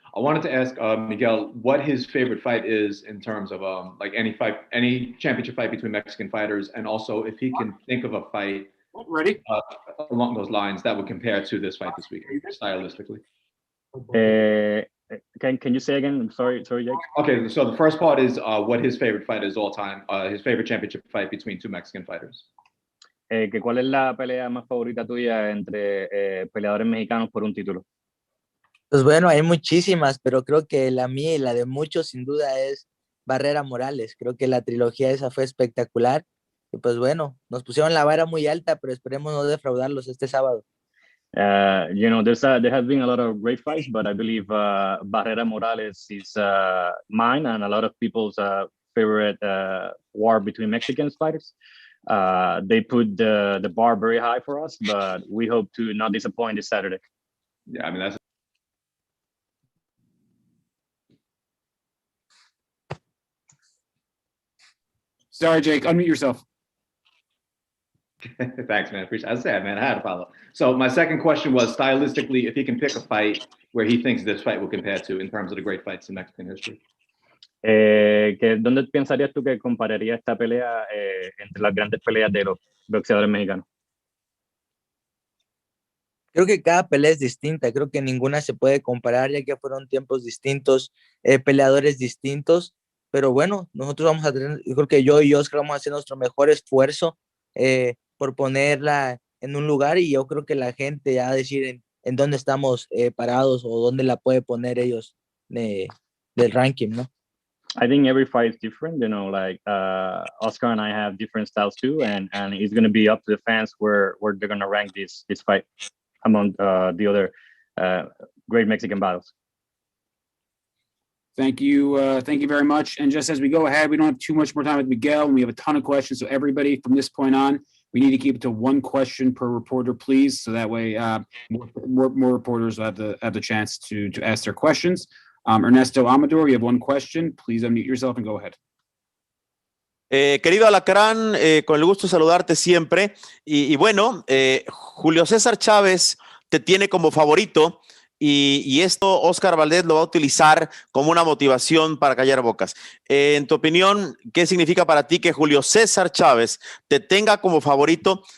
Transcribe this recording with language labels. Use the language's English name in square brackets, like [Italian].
[English] I wanted to ask Miguel what his favorite fight is in terms of any championship fight between Mexican fighters, and also if he can think of a fight along those lines that would compare to this fight this weekend stylistically. Can you say again? I'm sorry, Jake. Okay, so the first part is what his favorite fight is all time, his favorite championship fight between two Mexican fighters. [Spanish] Que ¿cuál es la pelea más favorita tuya entre peleadores mexicanos por un título? Pues bueno, hay muchísimas, pero creo que la mía y la de muchos sin duda es Barrera Morales. Creo que la trilogía esa fue espectacular. Y pues bueno, nos pusieron la vara muy alta, pero esperemos no defraudarlos este sábado. [English] You know, there has been a lot of great fights, but I believe Barrera Morales is mine and a lot of people's favorite war between Mexican fighters. They put the bar very high for us, but we hope to not disappoint this Saturday. Yeah, I mean, that's Sorry, Jake, unmute yourself. Thanks, man. Appreciate it. As I said, man, I had to follow. So my second question was stylistically, if he can pick a fight where he thinks this fight will compare to in terms of the great fights in Mexican history. [Spanish] ¿Dónde pensarías tú que compararía esta pelea entre las grandes peleas de los boxeadores mexicanos? Creo que cada pelea es distinta, creo que ninguna se puede comparar ya que fueron tiempos distintos, peleadores distintos, pero bueno, nosotros vamos a tener, yo creo que yo y Oscar vamos a hacer nuestro mejor esfuerzo por ponerla en un lugar y yo creo que la gente ya va a decir en dónde estamos parados o dónde la puede poner ellos del ranking, ¿no? [English] I think every fight is different, you know, like Oscar and I have different styles too, and it's going to be up to the fans where they're going to rank this fight among the other great Mexican battles. Thank you very much. And just as we go ahead, we don't have too much more time with Miguel, and we have a ton of questions. So everybody from this point on, we need to keep it to one question per reporter, please. So that way more reporters will have the chance to ask their questions. Ernesto Amador, you have one question. Please unmute yourself and go ahead. [Spanish] Querido Alacrán, con el gusto de saludarte siempre. Y bueno, Julio César Chávez te tiene como favorito y esto Oscar Valdez lo va a utilizar como una motivación para callar bocas. En tu opinión, ¿qué significa para ti que Julio César Chávez te tenga como favorito?